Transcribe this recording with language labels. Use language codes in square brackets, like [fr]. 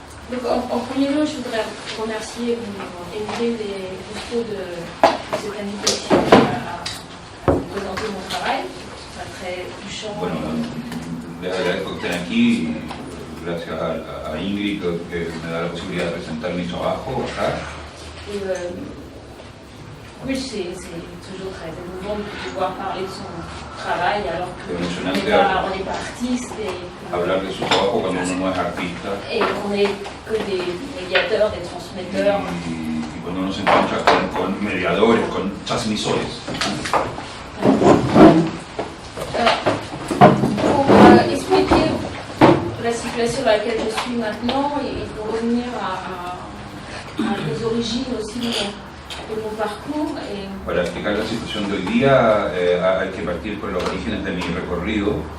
[fr] Donc en premier lieu, je voudrais remercier Émilie et Gusto de cette invitation à vous présenter mon travail. C'est très touchant. [es] Bueno, les agradezco que estén aquí y gracias a Ingrid que me da la posibilidad de presentar mi trabajo acá. [fr] Et oui, c'est toujours très émouvant de pouvoir parler de son travail alors qu'on n'est pas artiste [es] Hablar de su trabajo cuando uno no es artista. [fr] et qu'on est que des médiateurs, des transmetteurs. [es] Y cuando uno se encuentra con mediadores, con transmisores. [fr] Pour expliquer la situation dans laquelle je suis maintenant et pour revenir à les origines aussi de mon parcours. [es] Para explicar la situación de hoy día hay que partir por los orígenes de mi recorrido.